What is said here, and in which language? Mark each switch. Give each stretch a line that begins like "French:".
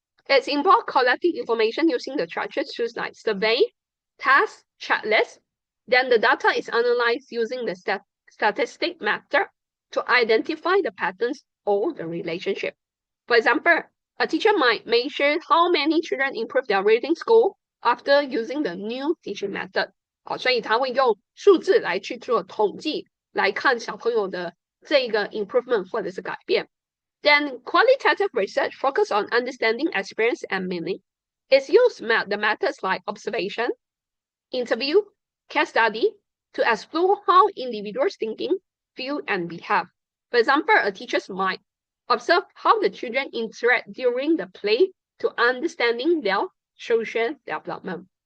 English: It's involved collecting information using the structured tools like survey, task, checklist. Then the data is analyzed using the statistic method to identify the patterns or the relationship. For example, a teacher might measure how many children improve their reading score after using the new teaching method.
Chinese: 所以他会用数字来去做统计，来看小朋友的这个 improvement 或者是改变。
English: Then qualitative research focus on understanding experience and meaning. It's used the methods like observation, interview, case study to explore how individuals thinking, feel, and behave. For example, a teacher might observe how the children interact during the play to understanding their social development.